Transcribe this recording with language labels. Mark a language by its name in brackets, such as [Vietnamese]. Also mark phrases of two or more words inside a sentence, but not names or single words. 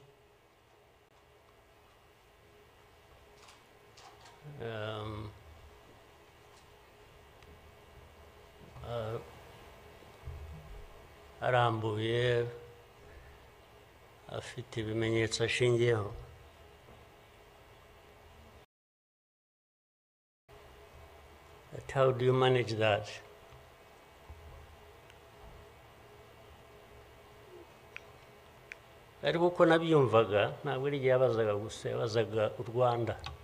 [Kinyarwanda] Arambuye afite ibimenyetso ashingiyeho. [English] But how do you manage that? [Kinyarwanda] Ariko uko nabyumvaga ntabwo ari igihe yabazaga gusa, yabazaga u Rwanda.